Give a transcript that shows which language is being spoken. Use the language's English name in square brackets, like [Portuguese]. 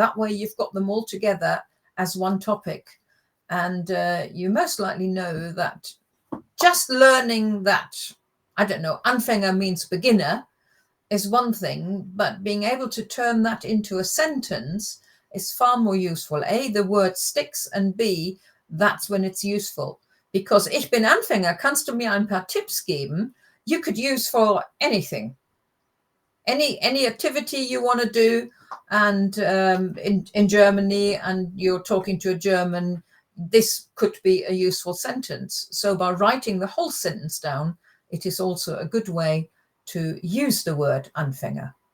[English] That way you've got them all together as one topic. And you most likely know that just learning that, I don't know, Anfänger means beginner is one thing, but being able to turn that into a sentence is far more useful. A, the word sticks, and B, that's when it's useful. [German] Because ich bin Anfänger, kannst du mir ein paar Tipps geben? [English] You could use for anything. Any activity you want to do, and in Germany, and you're talking to a German, this could be a useful sentence. So by writing the whole sentence down, it is also a good way to use the word Anfänger.